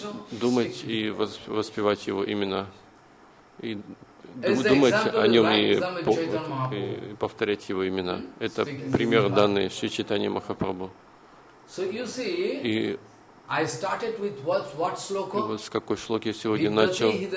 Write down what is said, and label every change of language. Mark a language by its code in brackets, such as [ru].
[ru] Думать и воспевать его имена. И думать о нем и повторять его имена. Это пример данный Шри Чайтанья Махапрабху. [en] So you see, I started with what shloka? [ru] И вот с какой шлоки я сегодня начал?